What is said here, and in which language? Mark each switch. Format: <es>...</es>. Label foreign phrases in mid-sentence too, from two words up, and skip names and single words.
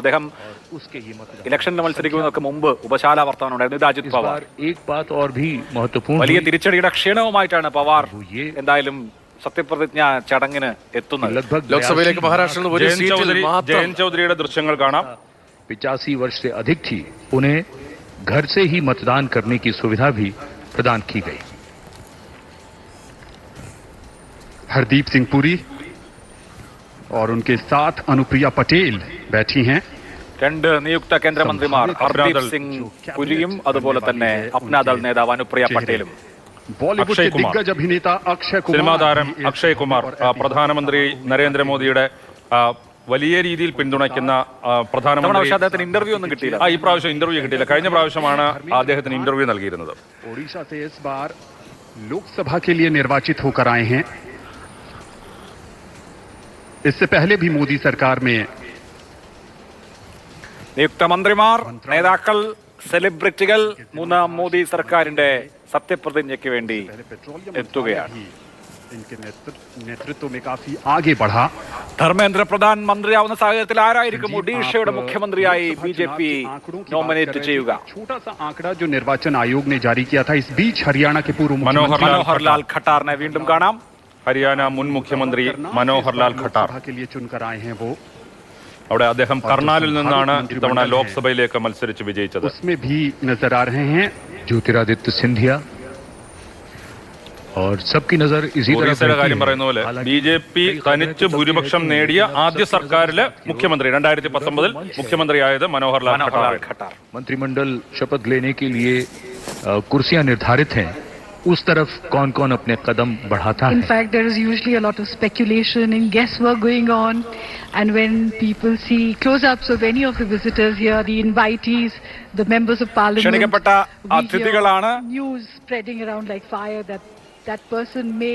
<ml>അദ്ദേഹം ഇലക്ഷനിൽ മത്സരിക്കുന്നതിനൊക്കെ മുമ്പ് ഉപശാല വർത്തമാനം ഉണ്ടായിരുന്നു. ഇത് അജിത് പവാർ. വലിയ തിരിച്ചടിയുടെ ക്ഷീണവുമായിട്ടാണ് പവാർ എന്തായാലും സത്യപ്രതിജ്ഞ ചടങ്ങിന് എത്തുന്നത്. ലോക്സഭയിലേക്ക് മഹാരാഷ്ട്രയിൽ ജയൻ ചൗധരിയുടെ ദൃശ്യങ്ങൾ കാണാം.</ml> <hi>85 वर्ष से अधिक थी, उन्हें घर से ही मतदान करने की सुविधा भी प्रदान की गई। हरदीप सिंह पुरी और उनके साथ अनुप्रिया पटेल बैठी हैं.</hi> <ml>രണ്ട് നിയുക്ത കേന്ദ്രമന്ത്രിമാർ ഹർദീപ് സിംഗ് പുരിയും അതുപോലെ തന്നെ അപ്നാദൾ നേതാവ് അനുപ്രിയ പട്ടേലും.</ml> <hi>बॉलीवुड के दिग्गज अभिनेता अक्षय कुमार,</hi> <ml>സിനിമാ താരം അക്ഷയ് കുമാർ, പ്രധാനമന്ത്രി നരേന്ദ്രമോദിയുടെ വലിയ രീതിയിൽ പിന്തുണയ്ക്കുന്ന പ്രധാനമന്ത്രി. അദ്ദേഹത്തിന് ഇന്റർവ്യൂ ഒന്നും കിട്ടിയില്ല. ഈ പ്രാവശ്യം ഇന്റർവ്യൂ കിട്ടിയില്ല. കഴിഞ്ഞ പ്രാവശ്യമാണ് അദ്ദേഹത്തിന് ഇന്റർവ്യൂ നൽകിയിരുന്നത്.</ml> <hi>ओडिशा से इस बार लोकसभा के लिए निर्वाचित होकर आए हैं. इससे पहले भी मोदी सरकार में</hi> <ml>നിയുക്ത മന്ത്രിമാർ, നേതാക്കൾ, സെലിബ്രിറ്റികൾ മൂന്നാം മോദി സർക്കാരിന്റെ സത്യപ്രതിജ്ഞയ്ക്ക് വേണ്ടി എത്തുകയാണ്. ധർമ്മേന്ദ്ര പ്രധാൻ മന്ത്രിയാവുന്ന സാഹചര്യത്തിൽ ആരായിരിക്കും ഒഡീഷയുടെ മുഖ്യമന്ത്രിയായി BJP നോമിനേറ്റ് ചെയ്യുക?</ml> <hi>निर्वाचन आयोग ने जारी किया था. इस बीच हरियाणा के पूर्व</hi> <ml>മനോഹർ ലാൽ ഖട്ടാറിനെ വീണ്ടും കാണാം. ഹരിയാന മുൻ മുഖ്യമന്ത്രി മനോഹർ ലാൽ ഖട്ടാർ</ml> <hi>के लिए चुनकर आए हैं. वो</hi> <ml>അവിടെ അദ്ദേഹം കർണാലിൽ നിന്നാണ് ഇത്തവണ ലോക്സഭയിലേക്ക് മത്സരിച്ച് വിജയിച്ചത്.</ml> <hi>उसमें भी नजर आ रहे हैं ज्योतिरादित्य सिंधिया और सबकी नजर इसी तरह.</hi> <ml>കാര്യം പറയുന്ന പോലെ BJP തനിച്ച് ഭൂരിപക്ഷം നേടിയ ആദ്യ സർക്കാരിലെ മുഖ്യമന്ത്രി 2019 മുഖ്യമന്ത്രിയായത് മനോഹർ ലാൽ ഖട്ടാർ.</ml> <hi>मंत्रिमंडल शपथ लेने के लिए कुर्सियां निर्धारित हैं. उस तरफ कौन कौन अपने कदम बढ़ाता है.</hi> <en>In fact, there is usually a lot of speculation and guesswork going on, and when people see close-ups of any of the visitors here, the invitees, the members of parliament,</en> <ml>ക്ഷണിക്കപ്പെട്ട അതിഥികളാണ്.</ml> <en>news spreading around like fire that that person may</en>